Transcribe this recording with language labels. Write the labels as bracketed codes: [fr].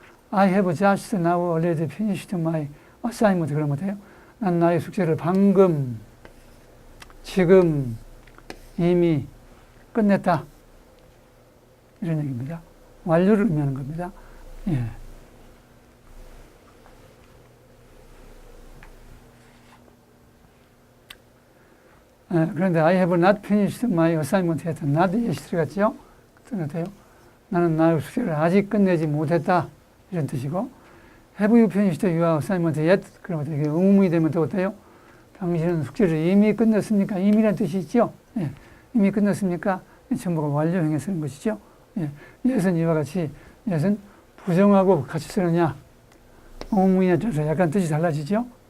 [en] I have just now already finished my assignment. [ko] 그러면 돼요. 난 나의 숙제를 방금, 지금, 이미 끝냈다. 이런 얘기입니다. 완료를 의미하는 겁니다. 예. 그런데 [en] I have not finished my assignment yet. not yet [ko] 들어갔죠? 어때요? 나는 나의 숙제를 아직 끝내지 못했다. 이런 뜻이고 [en] have you finished your assignment yet? [ko] 그러면 이게 의문이 되면 또 어때요? 당신은 숙제를 이미 끝냈습니까? 이미란 뜻이 있죠? 예. 이미 끝냈습니까? 전부가 완료형에 쓰는 것이죠. 예. yes은 이와 같이 yes은 부정하고 같이 쓰느냐 의문에 따라서 약간 뜻이 달라지죠?